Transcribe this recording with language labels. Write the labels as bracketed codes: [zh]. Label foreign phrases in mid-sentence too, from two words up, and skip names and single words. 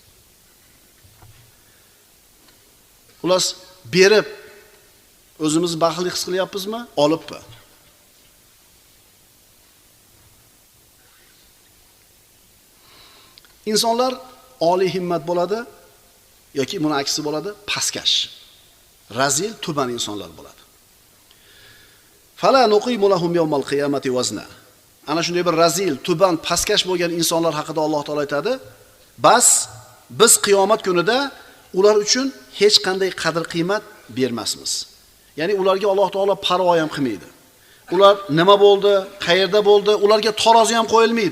[uz] Xullas, berib o'zimiz baxtli his qilyapmizmi, olibmi? Insonlar oliy himmat bo'ladi yoki buni aksi bo'ladi, pastkash, razil, tuban insonlar bo'ladi. [ar] فلا نقيم لهم يوم القيامة وزنا. [uz] Ana shunday bir razil, tuban, pastkash bo'lgan insonlar haqida Alloh taolo aytadi. Bas biz qiyomat kunida ular uchun hech qanday qadr-qiymat bermasmiz. Ya'ni ularga Alloh taolo parvo ham qilmaydi. Ular nima bo'ldi, qayerda bo'ldi, ularga tarozi ham qo'yilmaydi.